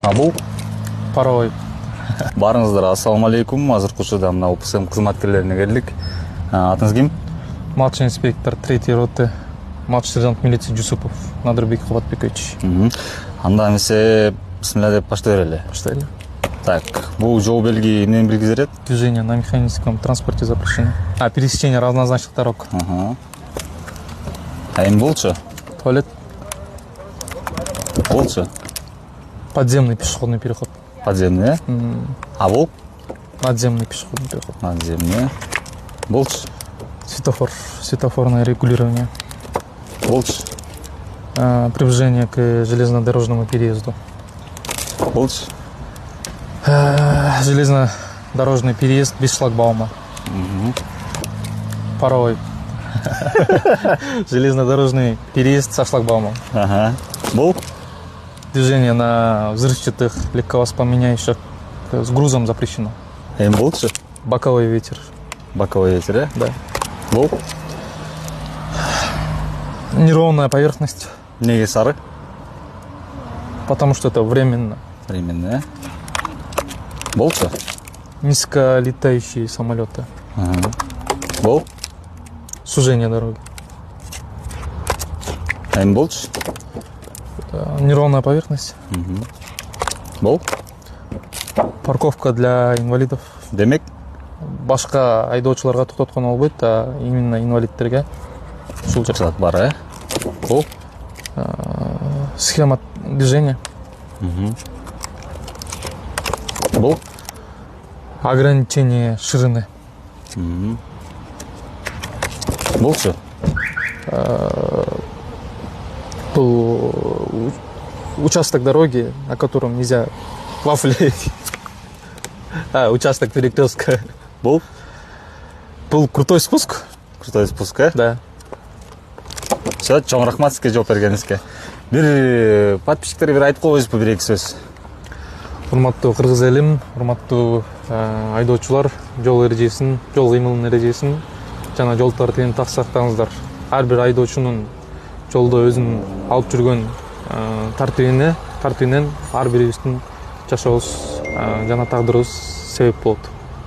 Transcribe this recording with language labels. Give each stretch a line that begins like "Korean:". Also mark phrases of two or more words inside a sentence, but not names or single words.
Kyrgyz: Бул
Russian: Паровой.
Kyrgyz: Барыңыздар,
Arabic: السلام عليكم.
Kyrgyz: Азыркы учурда мына УПСМ кызматкерлерине келдик. Атыңыз ким?
Russian: Младший инспектор 3-й роты, младший сержант милиции Жусупов Надырбек Кубатбекович.
Kyrgyz: Анда эмесе бисмилля деп баштай берели. Баштайлы. Так, бул жол белги эмнени билгизет?
Russian: Движение на механическом транспорте запрещено. Пересечение разнозначных дорог.
Kyrgyz: А эми болчу?
Russian: Туалет.
Kyrgyz: Болчу?
Russian: Подземный пешеходный переход. Подземный, а бул? Надземный пешеходный переход. Надземный. Болчу? Светофор. Светофорное регулирование.
Kyrgyz: Болчу?
Russian: Приближение к железнодорожному переезду.
Kyrgyz: Болчу?
Russian: Железнодорожный переезд без шлагбаума. Паровой. Железнодорожный переезд со шлагбаумом.
Kyrgyz: Бул?
Russian: Движение на взрывчатых легковоспламеняющих с грузом запрещено.
Kyrgyz: Эми болчу?
Russian: Боковой ветер. Боковой ветер, Да.
Kyrgyz: Бул?
Russian: Неровная поверхность,
Kyrgyz: Неге сары?
Russian: потому что это временно. Временная.
Kyrgyz: Болчу?
Russian: Низколетающие самолеты.
Kyrgyz: Бул?
Russian: Сужение дороги.
Kyrgyz: Эми болчу?
Russian: Неровная поверхность.
Kyrgyz: Бул?
Russian: Парковка для инвалидов.
Kyrgyz: Демек? Башка айдоочуларга токтотконо болбойт,
Russian: а именно
Kyrgyz: инвалидтерге. Ушул жер. Бар, Бул?
Russian: Схема движения.
Kyrgyz: Бул?
Russian: Ограничение ширины.
Kyrgyz: Болчу?
Russian: Был участок дороги, на котором нельзя вафлить. Участок перекрестка.
Kyrgyz: Бул?
Russian: Был крутой спуск. Крутой спуск, Да. Все,
Kyrgyz: чоң рахмат сизге жооп бергениңизге. Бир подписчиктерге бир айтып койбойсузбу бир эки сөз? Урматтуу кыргыз элим, урматтуу айдоочулар, жол эрежесин, жол кыймылынын эрежесин жана жол тартибин так сактаңыздар. Ар бир айдоочунун жолдо өзүнүн алып жүргөн тартибинен ар бирибиздин жашообуз жана тагдырыбыз себеп болот.